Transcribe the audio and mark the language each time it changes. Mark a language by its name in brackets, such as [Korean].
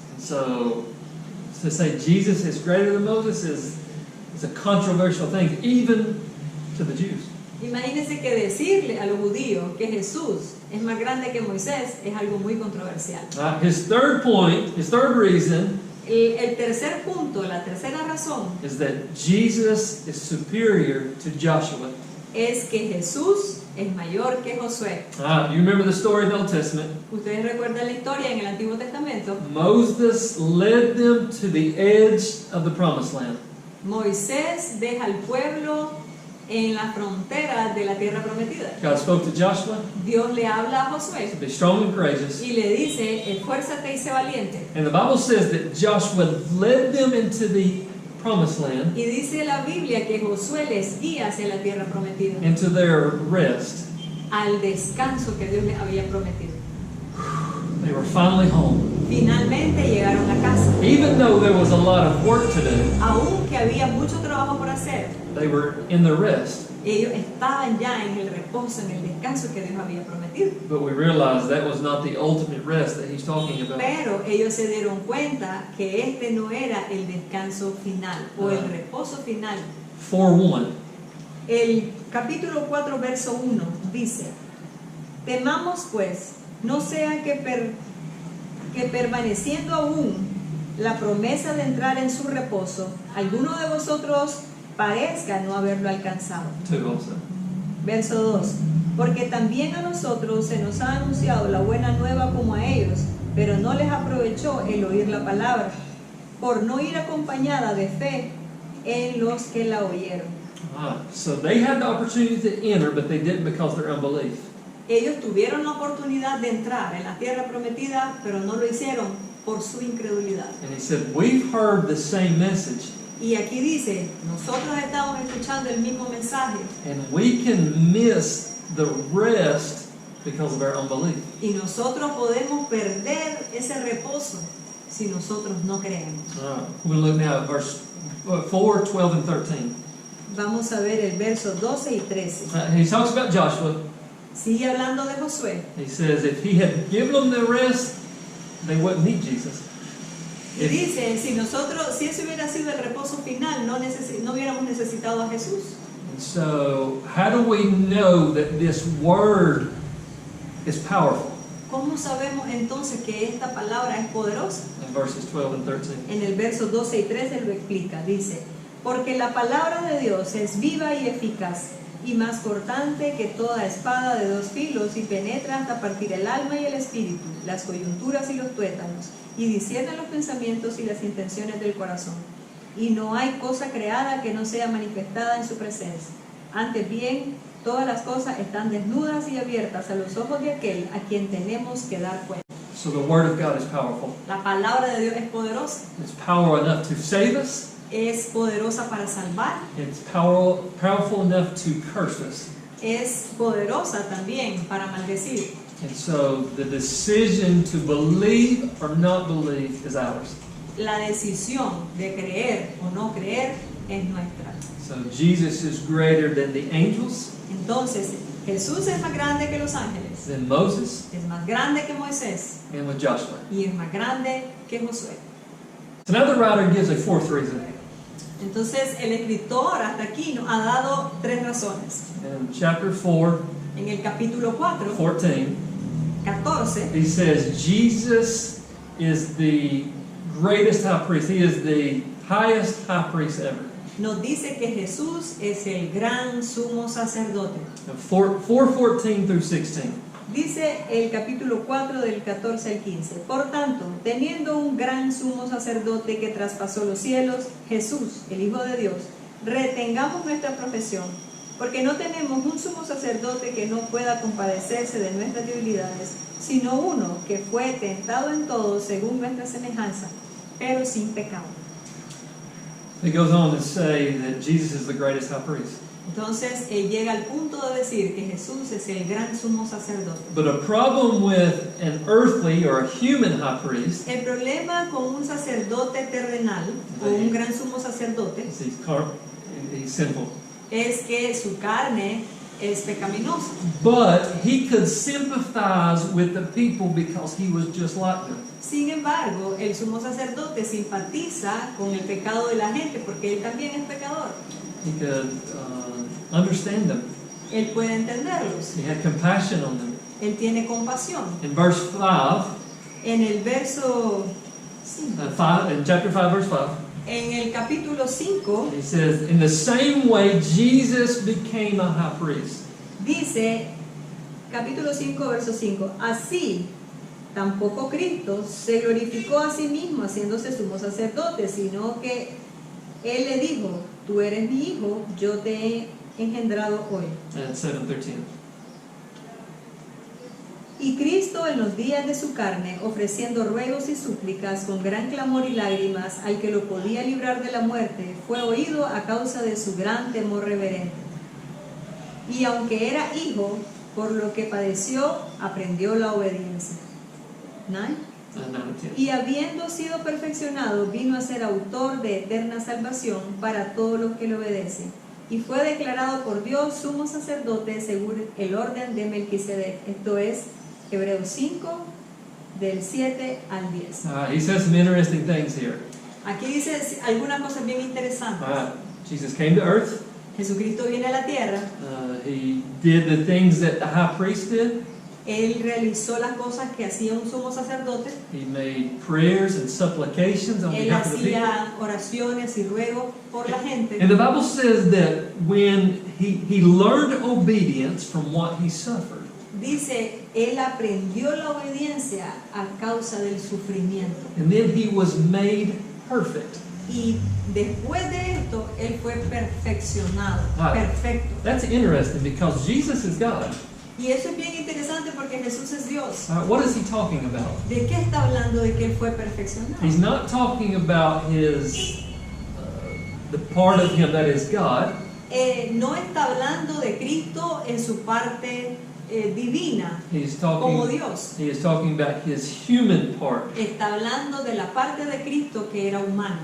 [English] So to say Jesus is greater than Moses is a controversial thing, even to the Jews. [Spanish] Imagínense que decirle a los judíos que Jesús es más grande que Moisés es algo muy controversial. [English] His third point, his third reason, [Spanish] El tercer punto, la tercera razón, [English] is that Jesus is superior to Joshua. [Spanish] es que Jesús es mayor que Josué. [English] You remember the story in the Old Testament? [Spanish] Ustedes recuerdan la historia en el Antiguo Testamento. [English] Moses led them to the edge of the promised land. [Spanish] Moisés deja al pueblo en la frontera de la tierra prometida. [English] God spoke to Joshua, [Spanish] Dios le habla a Josué [English] be strong and courageous. [Spanish] y le dice, esfuérzate y sé valiente. [English] And the Bible says that Joshua led them into the promised land, [Spanish] Y dice la Biblia que Josué les guía hacia la tierra prometida, [English] into their rest. [Spanish] al descanso que Dios les había prometido. [English] They were finally home. [Spanish] Finalmente llegaron a casa. [English] Even though there was a lot of work to do, [Spanish] Aunque había mucho trabajo por hacer, [English] they were in the rest. [Spanish] ellos estaban ya en el reposo, en el descanso que Dios había prometido. [English] But we realized that was not the ultimate rest that he's talking about. [Spanish] Pero ellos se dieron cuenta que este no era el descanso final o el reposo final. [English] 4:1. [Spanish] El capítulo 4, verso 1 dice: Temamos pues, no sea que permaneciendo aún la promesa de entrar en su reposo, alguno de vosotros parezca no haberlo alcanzado. [English] 2 also. [Spanish] Verso 2: Porque también a nosotros se nos ha anunciado la buena nueva como a ellos, pero no les aprovechó el oír la palabra, por no ir acompañada de fe en los que la oyeron. [English] So they had the opportunity to enter, but they didn't because of their unbelief. [Spanish] Ellos tuvieron la oportunidad de entrar en la tierra prometida, pero no lo hicieron por su incredulidad. [English] And he said, we've heard the same message, [Spanish] Y aquí dice, nosotros estamos escuchando el mismo mensaje [English] and we can miss the rest because of our unbelief. [Spanish] y nosotros podemos perder ese reposo si nosotros no creemos. [English] We're going to look now at verse 4, 12, and 13. [Spanish] Vamos a ver el verso 12 y 13. [English] He talks about Joshua. [Spanish] Sigue hablando de Josué. [English] He says if he had given them the rest, they wouldn't need Jesus. [Spanish] Y dice, si ese hubiera sido el reposo final, no hubiéramos necesitado a Jesús. [English] And so, how do we know that this word is powerful? [Spanish] ¿Cómo sabemos entonces que esta palabra es poderosa? [English] In verses 12 and 13. [Spanish] En el verso 12 y 13 lo explica. Dice, porque la palabra de Dios es viva y eficaz y más cortante que toda espada de dos filos y penetra hasta partir el alma y el espíritu, las coyunturas y los tuétanos, y discierne los pensamientos y las intenciones del corazón. Y no hay cosa creada que no sea manifestada en su presencia. Antes bien, todas las cosas están desnudas y abiertas a los ojos de aquel a quien tenemos que dar cuenta. [English] So the word of God is powerful. [Spanish] La palabra de Dios es poderosa. [English] It's powerful enough to save us. [Spanish] Es poderosa para salvar. [English] It's powerful enough to curse us. [Spanish] Es poderosa también para maldecir. [English] And so the decision to believe or not believe is ours. [Spanish] La decisión de creer o no creer es nuestra. [English] So Jesus is greater than the angels, [Spanish] Entonces, Jesús es más grande que los ángeles, [English] than Moses, [Spanish] es más grande que Moisés [English] and with Joshua. [Spanish] y es más grande que Josué. [English] So now the writer gives a fourth reason. [Spanish] Entonces, el escritor hasta aquí nos ha dado tres razones. [English] In chapter 4, [Spanish] En el capítulo 4, [English] 14, [Spanish] 14, [English] he says Jesus is the greatest high priest. He is the highest high priest ever. [Spanish] nos dice que Jesús es el gran sumo sacerdote. [English] 4:14 through 16. [Spanish] Dice el capítulo 4 del 14 al 15. Por tanto, teniendo un gran sumo sacerdote que traspasó los cielos, Jesús, el Hijo de Dios, retengamos nuestra profesión, porque no tenemos un sumo sacerdote que no pueda compadecerse de nuestras debilidades, sino uno que fue tentado en todo según nuestra semejanza, pero sin pecado. [English] He goes on to say that Jesus is the greatest high priest. [Spanish] Entonces, él llega al punto de decir que Jesús es el gran sumo sacerdote. [English] But a problem with an earthly or a human high priest [Spanish] El problema con un sacerdote terrenal o un gran sumo sacerdote [English] is he's sinful. [Spanish] es que su carne es pecaminosa. [English] But he could sympathize with the people because he was just like them. [Spanish] Sin embargo, el sumo sacerdote simpatiza con el pecado de la gente porque él también es pecador. [English] He could understand them. [Spanish] Él puede entenderlos. [English] He had compassion on them. [Spanish] Él tiene compasión. [English] In verse 5, [Spanish] En el verso [English] in chapter 5, verse 5, [Spanish] en el capítulo 5 [English] he says, in the same way Jesus became a high priest. [Spanish] dice, capítulo 5, verso 5, así tampoco Cristo se glorificó a sí mismo haciéndose sumo sacerdote, sino que Él le dijo, tú eres mi hijo, yo te he engendrado hoy. [English] And 7:13. [Spanish] Y Cristo en los días de su carne, ofreciendo ruegos y súplicas con gran clamor y lágrimas al que lo podía librar de la muerte, fue oído a causa de su gran temor reverente. Y aunque era hijo, por lo que padeció, aprendió la obediencia. [English] 9. And 9 and 10. [Spanish] Y habiendo sido perfeccionado, vino a ser autor de eterna salvación para todos los que le obedecen. Y fue declarado por Dios sumo sacerdote según el orden de Melquisedec. Esto es Hebreos 5, del 7 al 10. [English] He says some interesting things here. [Spanish] Aquí dice algunas cosas bien interesantes. [English] Jesus came to earth. [Spanish] Jesucristo viene a la tierra. [English] He did the things that the high priest did. [Spanish] Él realizó las cosas que hacía un sumo sacerdote. [English] He made prayers and supplications on [Spanish] Él [English] behalf of the people. [Spanish] hacía oraciones y ruegos por la gente. [English] And the Bible says that when he learned obedience from what he suffered. [Spanish] Dice, él aprendió la obediencia a causa del sufrimiento. [English] And then he was made perfect. [Spanish] Y después de esto, él fue perfeccionado, Ah. perfecto. [English] That's interesting because Jesus is God. [Spanish] Y eso es bien interesante porque Jesús es Dios. [English] What is he talking about? [Spanish] ¿De qué está hablando de que Él fue perfeccionado? [English] He's not talking about the part of him that is God. [Spanish] No está hablando de Cristo en su parte divina, [English] He's [Spanish] como [English] talking. [Spanish] Dios. [English] He is talking about his human part. [Spanish] Está hablando de la parte de Cristo que era humana,